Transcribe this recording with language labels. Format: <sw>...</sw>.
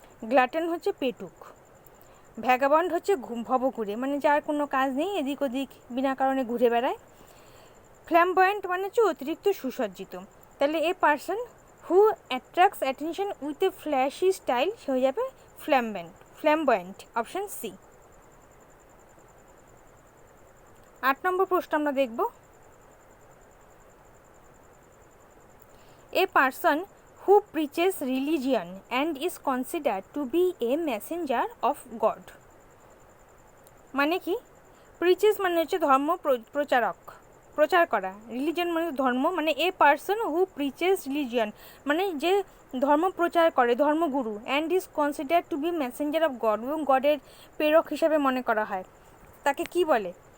<bn>গ্লাটন হচ্ছে পেটুক, ভ্যাগাবন্ড হচ্ছে ভবঘুরে, মানে যার কোনো কাজ নেই, এদিক ওদিক বিনা কারণে ঘুরে বেড়ায়। ফ্ল্যামবয়েন্ট মানে হচ্ছে অতিরিক্ত সুসজ্জিত। তাহলে</bn> <en>a person who attracts attention with a flashy style,</en> <bn>সে হয়ে যাবে ফ্ল্যামবয়েন্ট, অপশন সি। 8 নম্বর প্রশ্ন আমরা দেখব,</bn> <en>A person who preaches religion and is considered to be a messenger of God।</en> <bn>মানে কি, প্রিচেস মানে হচ্ছে ধর্ম প্রচারক, প্রচার করা, রিলিজন মানে ধর্ম, মানে</bn> <en>a person who preaches religion</en> <bn>মানে যে ধর্ম প্রচার করে, ধর্মগুরু,</bn> <en>and is consider to be messenger of God,</en> <bn>এবং গডের প্রেরক হিসাবে মনে করা হয়, তাকে কি বলে?</bn>